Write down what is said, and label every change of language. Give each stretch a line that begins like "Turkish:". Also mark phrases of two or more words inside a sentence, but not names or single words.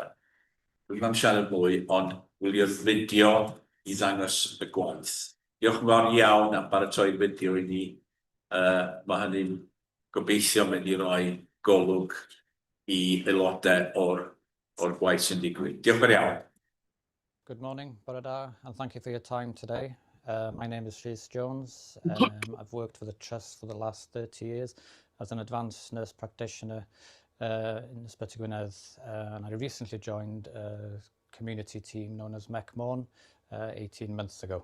Welsh: Dwi'n am siarad mwy, ond wylio'r fideo i ddangos y gwaith. Diolch yn fawr iawn am baratoi'r fideo i ni. Mae hynny'n gobeithio mynd i roi golwg i aelodau o'r gwaith sy'n digwydd. Diolch yn iawn.
English: Good morning, Boroda, and thank you for your time today. My name is Rhys Jones. I've worked for the Trust for the last 30 years as an advanced nurse practitioner in Ysbyty Gwynedd, and I recently joined a community team known as MEC Morn 18 months ago.